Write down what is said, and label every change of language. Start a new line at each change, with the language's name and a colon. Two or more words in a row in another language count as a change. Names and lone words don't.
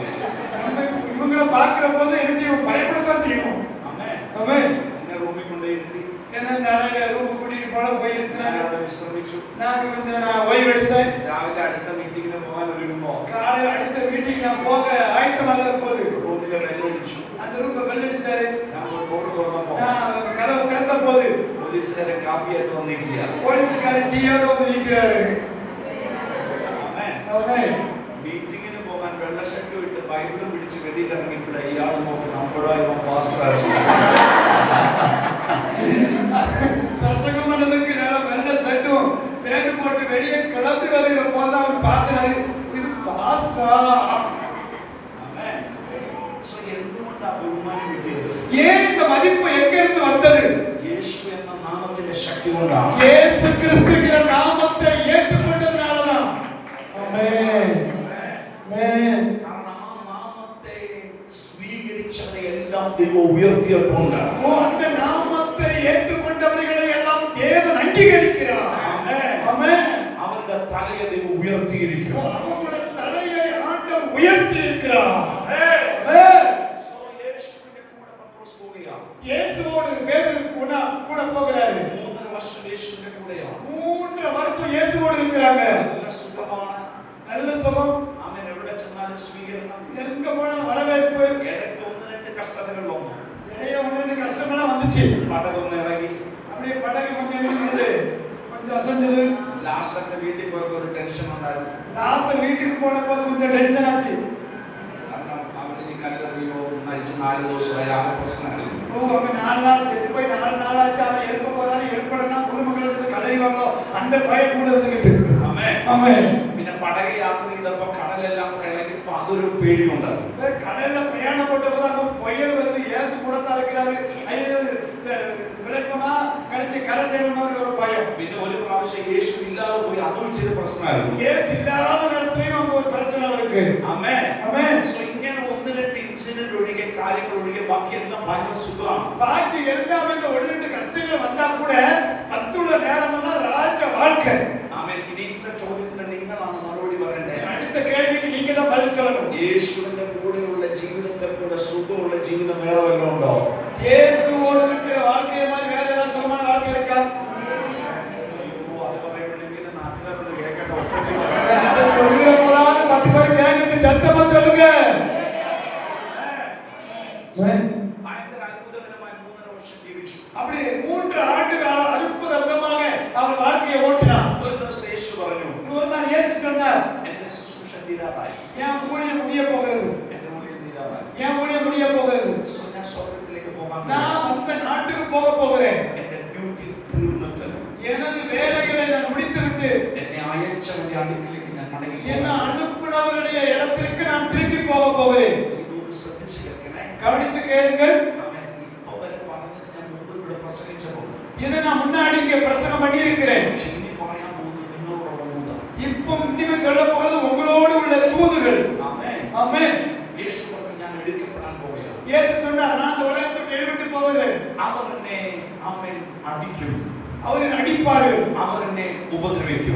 Tamil: நம்ம இவங்கள பார்க்கிற போது என்ன செய்வோம்? பயப்படத்தான் செய்வோம்.
Malayalam: അമ്മേ
Tamil: ஆமென்.
Malayalam: എന്നെ റൂമിൽ കൊണ്ടുപോയിരുത്തി.
Tamil: ஏன்னா இந்த அறையில ரூம் கூட்டிட்டு போன போயிருக்கிறாங்க.
Malayalam: അവിടെ വിശ്രമിച്ചു.
Tamil: நான் கொஞ்சம் ஓய்வு எடுத்தேன்.
Malayalam: രാവിലെ അടുത്ത മീറ്റിങ്ങിന് പോകാൻ ഒരുങ്ങുമ്പോ
Tamil: காலையில அடுத்த மீட்டிங் நான் போக ஆயத்தமாக போது
Malayalam: റൂമിലെ ബെല്ലടിച്ചു.
Tamil: அந்த ரூம் பெல் அடிச்சாரு.
Malayalam: ഞാൻ ഡോർ തുറന്നപ്പോ
Tamil: நான் கதவு திறந்த போது
Malayalam: പോലീസുകാരെ കാപ്പിയായിട്ട് വന്നിരിക്കുക.
Tamil: போலீஸ்காரர் டீயோட வந்து நிக்கிறாரு.
Malayalam: അമ്മേ
Tamil: ஆமென்.
Malayalam: മീറ്റിങ്ങിന് പോകാൻ വെള്ള ഷർട്ട് ഇട്ട് ബൈബിളും പിടിച്ച് വെളിയിൽ ഇറങ്ങിയിട്ട് ഇയാൾ നോക്കി നമ്മുടെ ഇവൻ പാസ്റ്ററായിരുന്നു.
Tamil: பிரசங்கம் பண்ணதுக்கு நல்ல வெள்ளை சட்டும் பேண்ட் போட்டு வெளியே கிளம்பி வருகிற போதுதான் அவர் பார்க்கிறாரு, இது பாஸ்டா.
Malayalam: അമ്മേ സോ എന്തുകൊണ്ടാ ബഹുമാനം കിട്ടിയത്?
Tamil: ஏன் இந்த மதிப்பு எங்க இருந்து வந்தது?
Malayalam: യേശു എന്ന നാമത്തിന്റെ ശക്തി കൊണ്ടാണ്.
Tamil: இயேசு கிறிஸ்துவின் நாமத்தை ஏற்றுக்கொண்டதனாலதான். ஆமென். ஆமென்.
Malayalam: കാരണം ആ നാമത്തെ സ്വീകരിച്ചവരെ എല്ലാം ദൈവം ഉയർത്തിയിട്ടുണ്ട്.
Tamil: ஓ, அந்த நாமத்தை ஏற்றுக்கொண்டவர்களை எல்லாம் தேவன் அங்கீகரிக்கிறார்.
Malayalam: ആമേൻ.
Tamil: ஆமென்.
Malayalam: അവരുടെ തലയെ ദൈവം ഉയർത്തിയിരിക്കുന്നു.
Tamil: அவங்களுடைய தலையை ஆண்டவர் உயர்த்தி இருக்கிறார்.
Malayalam: ആമേൻ.
Tamil: ஆமென்.
Malayalam: സോ യേശുവിന്റെ കൂടെ പത്രോസ് പോവുകയാണ്.
Tamil: இயேசுவோடு பேதுரு கூட போகிறாரு.
Malayalam: 3 വർഷം യേശുവിന്റെ കൂടെയാണ്.
Tamil: 3 வருஷம் இயேசுவோடு இருக்கிறாங்க.
Malayalam: നല്ല സുഖമാണ്.
Tamil: நல்ல சுகம்.
Malayalam: ആമേൻ. എവിടെ ചെന്നാലും സ്വീകരണം.
Tamil: எங்க போனாலும் வரவேற்பு.
Malayalam: ഇടയ്ക്ക് 1-2 കഷ്ടതകൾ വന്നു.
Tamil: இடையே 1-2 கஷ்டமெல்லாம் வந்துச்சு.
Malayalam: പടകൊന്ന് ഇളകി.
Tamil: அப்படியே படகு கொஞ்சம் இருந்தது, கொஞ்சம் அசைஞ்சது.
Malayalam: ലാസറിന്റെ വീട്ടിൽ പോയപ്പോ ഒരു ടെൻഷൻ ഉണ്ടായിരുന്നു.
Tamil: லாசர் வீட்டுக்கு போனப்போ கொஞ்சம் டென்ஷன் ஆச்சு.
Malayalam: കാരണം അവന് കല്ലെറിയോ മരിച്ച് 4 ദിവസമായി ആ പ്രശ്നമായിരുന്നു.
Tamil: ஓ, அவன் 4 நாள் செத்து போய் 4 நாள் ஆச்சு. அவன் எழுப்ப போதாலும் எழுப்படனா குடும்பங்களை சேர்ந்து கலறிவாங்களோ அந்த பயம் கூட இருந்துகிட்டு.
Malayalam: ആമേൻ.
Tamil: ஆமென்.
Malayalam: പിന്നെ പടക യാത്ര ചെയ്തപ്പോ കടലെല്ലാം ഇളകിയപ്പോ അതൊരു പേടിയുണ്ടായിരുന്നു.
Tamil: கடல்ல பிரயாணம் போட்ட போது அங்க புயல் வருது, இயேசு கூட தான் இருக்கிறாரு. ஐயோ, விளக்கமா கடைசி கரை சேரணுங்கிற ஒரு பயம்.
Malayalam: പിന്നെ ഒരു പ്രാവശ്യം യേശു ഇല്ലാതെ പോയി അതും ഇച്ചിരി പ്രശ്നമായിരുന്നു.
Tamil: இயேசு இல்லாத இடத்துலயும் அங்க ஒரு பிரச்சனை இருக்கு.
Malayalam: ആമേൻ.
Tamil: ஆமென்.
Malayalam: സോ ഇങ്ങനെ 1-2 ഇൻസിഡന്റ് ഒഴികെ കാര്യങ്ങൾ ഒഴികെ ബാക്കിയെല്ലാം ഭയങ്കര സുഖമാണ്.
Tamil: பாக்கி எல்லாமே இந்த ஒரு ரெண்டு கஷ்டங்கள் வந்தா கூட மத்துள்ள நேரமெல்லாம் ராஜ வாழ்க்கை.
Malayalam: ആമേൻ. ഇനി ഇത്ര ചോദ്യത്തിന് നിങ്ങളാണ് മറുപടി പറയേണ്ടത്.
Tamil: அடுத்த கேள்விக்கு நீங்க தான் பதில் சொல்லணும்.
Malayalam: യേശുവിന്റെ കൂടെയുള്ള ജീവിതത്തെ പോലെ സുഖമുള്ള ജീവിതം വേറെ വല്ലതും ഉണ്ടോ?
Tamil: இயேசுவோடு இருக்கிற வாழ்க்கைய மாதிரி வேற ஏதாவது சுகமான வாழ்க்கை இருக்கா?
Malayalam: അത് പറയുമ്പോഴെങ്കിൽ നാട്ടുകാരൊന്ന് കേൾക്കട്ടെ. ഒച്ചത്തിൽ
Tamil: அத சொல்லுகிற போறாரு 10 பேர் கேட்கிட்டு சத்தமா சொல்லுங்க.
Malayalam: ഭയങ്കര അത്ഭുതകരമായ 3.5 വർഷം ജീവിച്ചു.
Tamil: அப்படி 3 ஆண்டு காலம் அற்புத விதமாக அவர் வாழ்க்கையை ஓட்டினார்.
Malayalam: ഒരു ദിവസം യേശു പറഞ്ഞു,
Tamil: ஒரு நாள் இயேசு சொன்னார்,
Malayalam: എന്റെ ശുശ്രൂഷ തീരാറായി,
Tamil: என் ஊழியம் முடிய போகிறது,
Malayalam: എന്റെ ഊഴിയം തീരാറായി.
Tamil: என் ஊழியம் முடிய போகிறது,
Malayalam: ഞാൻ സ്വർഗ്ഗത്തിലേക്ക് പോകാൻ
Tamil: நான் அந்த நாட்டுக்கு போக போகிறேன்,
Malayalam: എന്റെ ഡ്യൂട്ടി തീർന്നിട്ട്
Tamil: எனது வேலைகளை நான் முடித்துவிட்டு
Malayalam: എന്നെ അയച്ചവന്റെ അടുക്കിലേക്ക് ഞാൻ മടങ്ങി
Tamil: என்ன அனுப்பினவருடைய இடத்திற்கு நான் திரும்பி போக போகிறேன்.
Malayalam: ഇതൊന്ന് ശ്രദ്ധിച്ചു കേൾക്കണേ.
Tamil: கவனிச்சு கேளுங்கள்.
Malayalam: ഇപ്പൊ വരെ പറഞ്ഞത് ഞാൻ മുമ്പ് ഇവിടെ പ്രസംഗിച്ചപ്പോൾ
Tamil: இதை நான் முன்னாடி இங்க பிரசங்கம் பண்ணி இருக்கிறேன்.
Malayalam: ഇനി പറയാൻ പോകുന്നത് നിങ്ങളോടുള്ള ദൂതാണ്.
Tamil: இப்போ இனிமே சொல்ல போகிறது உங்களோடு உள்ள தூதுகள்.
Malayalam: ആമേൻ.
Tamil: ஆமென்.
Malayalam: യേശു പറഞ്ഞു, ഞാൻ എടുക്കപ്പെടാൻ പോവുകയാണ്.
Tamil: இயேசு சொன்னார், நான் இந்த உலகத்தை விட்டு எடுபட்டு போகிறேன்.
Malayalam: അവർ എന്നെ ആമേൻ അടിക്കും,
Tamil: அவர் அடிப்பார்கள்,
Malayalam: അവർ എന്നെ ഉപദ്രവിക്കും,